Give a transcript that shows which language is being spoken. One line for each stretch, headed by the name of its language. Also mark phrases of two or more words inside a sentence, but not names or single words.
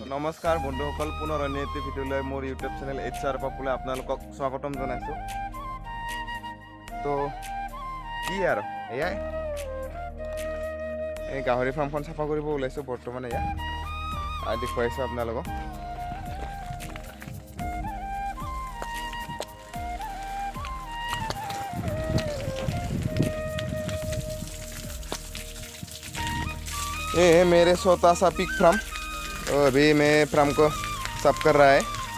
Assamese: নমস্কাৰ বন্ধুসকল, পুনৰ অন্য এটি ভিডিঅ'লৈ মোৰ ইউটিউব চেনেল HR পাপুলৈ আপোনালোকক স্বাগতম জনাইছোঁ। তো কি আৰু এয়াই এই গাহৰি ফাৰ্মখন চাফা কৰিব ওলাইছোঁ বৰ্তমান। দেখুৱাইছোঁ আপোনালোকক।
Hindi: ये है मेरे छोटा सा
English: pig farm.
Hindi: तो अभी मैं फार्म को साफ कर रहा है।